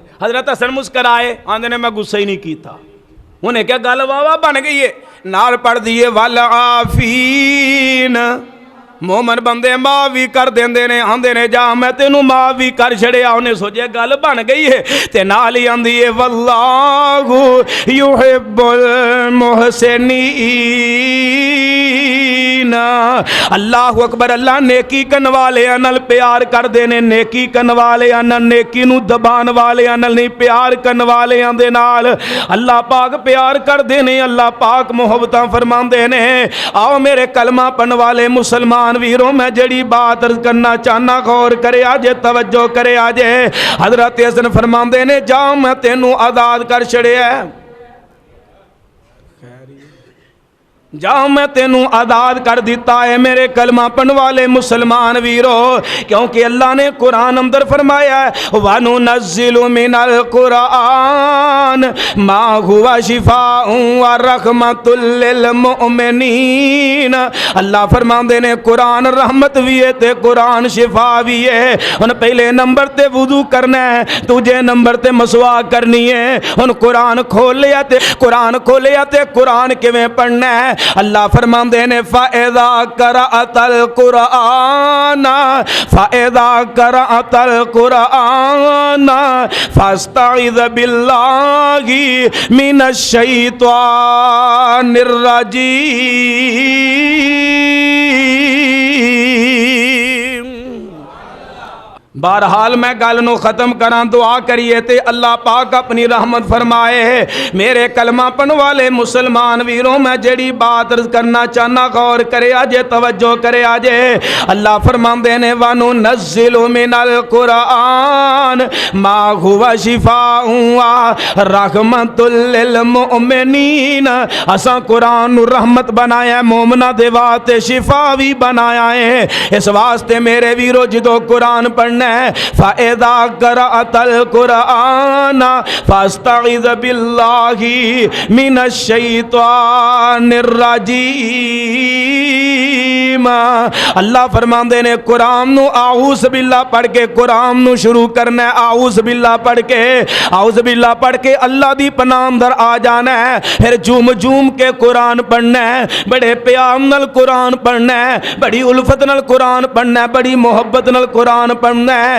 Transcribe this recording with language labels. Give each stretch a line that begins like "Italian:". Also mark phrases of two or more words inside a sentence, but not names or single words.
Punjabi: ਹਜ਼ਰਤ ਹਸਨ ਮੁਸਕਰਾਏ, ਆਂਦੇ ਨੇ ਮੈਂ ਗੁੱਸਾ ਹੀ ਨਹੀਂ ਕੀਤਾ। ਉਨ੍ਹੇਂ ਕਿਆ ਗੱਲ ਵਾਹ ਬਣ ਗਈ ਹੈ। ਨਾਲ ਪੜ੍ਹ ਦਿੱਤੇ
Arabic: والعافين,
Punjabi: ਮੋਮਨ ਬੰਦੇ ਮਾਫ਼ ਭੀ ਕਰ ਦੇਂਦੇ ਨੇ, ਆਂਦੇ ਨੇ ਜਾ ਮੈਂ ਤੈਨੂੰ ਮਾਫ਼ ਭੀ ਕਰ ਛੱਡਿਆ। ਉਨ੍ਹੇਂ ਸੋਚੇ ਗੱਲ ਬਣ ਗਈ ਹੈ। ਤੇ ਨਾਲ ਹੀ ਆਂਦੀ ਹੈ
Arabic: والله يحب المحسنين. الله أكبر.
Punjabi: ਅੱਲਾਹ ਨੇਕੀ ਕਰਨ ਵਾਲੇ ਨਾਲ ਪਿਆਰ ਕਰਦੇ ਨੇ, ਨੇਕੀ ਕਰਨ ਵਾਲੇ ਨਾਲ, ਨੇਕੀ ਨੂੰ ਦਬਾਣ ਵਾਲੇ ਨਾਲ ਨਹੀਂ, ਪਿਆਰ ਕਰਨ ਵਾਲੇ ਦੇ ਨਾਲ ਅੱਲਾਹ ਪਾਕ ਪਿਆਰ ਕਰਦੇ ਨੇ। ਅੱਲਾਹ ਪਾਕ ਮੁਹੱਬਤਾਂ ਫ਼ਰਮਾਂਦੇ ਨੇ। ਆਓ ਮੇਰੇ ਕਲਮਾ ਪੜ੍ਹਨ ਵਾਲੇ ਮੁਸਲਮਾਨ ਵੀਰੋ, ਮੈਂ ਜੇੜ੍ਹੀ ਬਾਤ ਅਰਜ਼ ਕਰਨਾ ਚਾਹਨਾ, ਗ਼ੌਰ ਕਰੇ ਆਜੇ, ਤਵੱਜੋ ਕਰੇ ਆਜੇ। ਹਜ਼ਰਤ ਹਸਨ ਫ਼ਰਮਾਂਦੇ ਨੇ ਜਾ ਮੈਂ ਤੈਨੂੰ ਆਜ਼ਾਦ ਕਰ ਛੱਡਿਆ, ਜਾ ਮੈਂ ਤੈਨੂੰ ਆਜ਼ਾਦ ਕਰ ਦਿੱਤਾ ਹੈ ਮੇਰੇ ਕਲਮਾ ਪੜ੍ਹਨ ਵਾਲੇ ਮੁਸਲਮਾਨ ਵੀਰੋ। ਕਿਉਂਕਿ ਅੱਲਾਹ ਨੇ ਕੁਰਾਨ ਅੰਦਰ ਫ਼ਰਮਾਇਆ
Arabic: وننزل من القرآن ما هو شفاء ورحمة للمؤمنين.
Punjabi: ਅੱਲਾਹ ਫ਼ਰਮਾਂਦੇ ਨੇ ਕੁਰਾਨ ਰਹਿਮਤ ਭੀ ਹੈ ਤੇ ਕੁਰਾਨ ਸ਼ਿਫ਼ਾ ਭੀ ਹੈ। ਹੁਣ ਪਹਿਲੇ ਨੰਬਰ ਤੇ ਵੁਜ਼ੂ ਕਰਨਾ ਹੈ, ਦੂਜੇ ਨੰਬਰ ਤੇ ਮਿਸਵਾਕ ਕਰਨੀ ਹੈ। ਹੁਣ ਕੁਰਾਨ ਖੋਲ੍ਹਿਆ ਤੇ ਕੁਰਾਨ ਕਿਵੇਂ ਪੜ੍ਹਨਾ ਹੈ। ਅੱਲਾਹ ਫ਼ਰਮਾਂਦੇ ਨੇ
Arabic: فإذا قرأت القرآن فإذا قرأت القرآن فاستعذ بالله من الشيطان الرجيم.
Punjabi: ਬਹਰਹਾਲ ਮੈਂ ਗੱਲ ਨੂੰ ਖ਼ਤਮ ਕਰਾਂ, ਦੁਆ ਕਰੀਏ ਤੇ ਅੱਲਾਹ ਪਾਕ ਅਪਣੀ ਰਹਿਮਤ ਫ਼ਰਮਾਏ। ਮੇਰੇ ਕਲਮਾ ਪੜ੍ਹਨ ਵਾਲੇ ਮੁਸਲਮਾਨ ਵੀਰੋ, ਮੈਂ ਜੇੜ੍ਹੀ ਬਾਤ ਅਰਜ਼ ਕਰਨਾ ਚਾਹਨਾ, ਗ਼ੌਰ ਕਰੇ ਆਜੇ, ਤਵੱਜੋ ਕਰੇ ਆਜੇ। ਅੱਲਾਹ ਫ਼ਰਮਾਂਦੇ ਨੇ
Arabic: وننزل من القرآن ما هو شفاء ورحمة للمؤمنين.
Punjabi: ਅਸਾਂ ਕੁਰਾਨ ਨੂੰ ਰਹਿਮਤ ਬਣਾਇਆ, ਮੋਮਨਾਂ ਦੇ ਵਾਸਤੇ ਸ਼ਿਫ਼ਾ ਭੀ ਬਣਾਇਆ ਹੈ। ਇਸ ਵਾਸਤੇ ਮੇਰੇ ਵੀਰੋ ਜਦੋਂ ਕੁਰਾਨ ਪੜ੍ਹਨਾ ਹੈ
Arabic: فإذا قرأت القرآن فاستعذ بالله من الشيطان الرجيم.
Punjabi: ਅੱਲਾਹ ਫ਼ਰਮਾਤੇ ਨੇ ਕੁਰਾਨ ਨੂੰ
Arabic: أعوذ بالله
Punjabi: ਪੜ੍ਹ ਕੇ ਕੁਰਾਨ ਨੂੰ ਸ਼ੁਰੂ ਕਰਨਾ ਹੈ।
Arabic: أعوذ بالله
Punjabi: ਪੜ੍ਹ ਕੇ
Arabic: أعوذ بالله
Punjabi: ਪੜ੍ਹ ਕੇ ਅੱਲਾਹ ਦੀ ਪਨਾਹ ਅੰਦਰ ਆ ਜਾਣਾ ਹੈ। ਫਿਰ ਝੂਮ ਝੂਮ ਕੇ ਕੁਰਾਨ ਪੜ੍ਹਨਾ ਹੈ, ਬੜੇ ਪਿਆਰ ਨਾਲ ਕੁਰਾਨ ਪੜ੍ਹਨਾ ਹੈ, ਬੜੀ ਉਲਫ਼ਤ ਨਾਲ ਕੁਰਾਨ ਪੜ੍ਹਨਾ ਹੈ, ਬੜੀ ਮੁਹੱਬਤ ਨਾਲ ਕੁਰਾਨ ਪੜ੍ਹਨਾ ਹੈ।